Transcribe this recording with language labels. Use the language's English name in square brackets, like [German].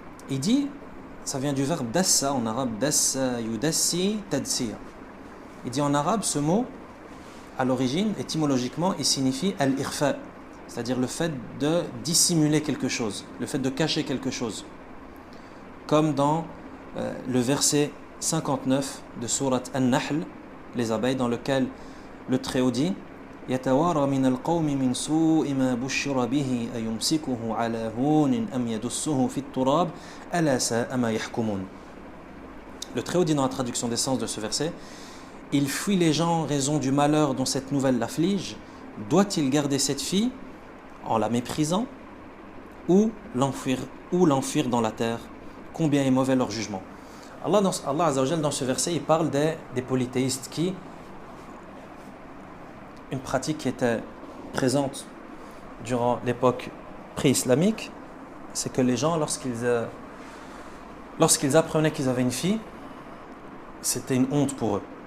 [French] Il dit, ça vient du verbe dassa en arabe, dassa yudassi tadsir. Il dit en arabe, ce mot, à l'origine, étymologiquement, il signifie al-irfa, c'est-à-dire le fait de dissimuler quelque chose, le fait de cacher quelque chose. Comme dans le verset 59 de sourate An-Nahl, les abeilles, dans lequel le Très-Haut dit [Arabic] يَتَوَارَى مِنَ الْقَوْمِ مِنْ سُوءِ مَا بُشِّرَ بِهِ أَيُمْسِكُهُ عَلَى هُونٍ أَمْ يَدُسُّهُ فِي التُّرَابِ أَلَا سَاءَ مَا يَحْكُمُونَ. [French] Le Très-Haut dit dans la traduction des sens de ce verset, il fuit les gens en raison du malheur dont cette nouvelle l'afflige. Doit-il garder cette fille en la méprisant ou l'enfuir dans la terre? Combien est mauvais leur jugement. Allah Azza wa Jal, dans ce verset, il parle des polythéistes qui, une pratique qui était présente durant l'époque pré-islamique, c'est que les gens, lorsqu'ils apprenaient qu'ils avaient une fille, c'était une honte pour eux.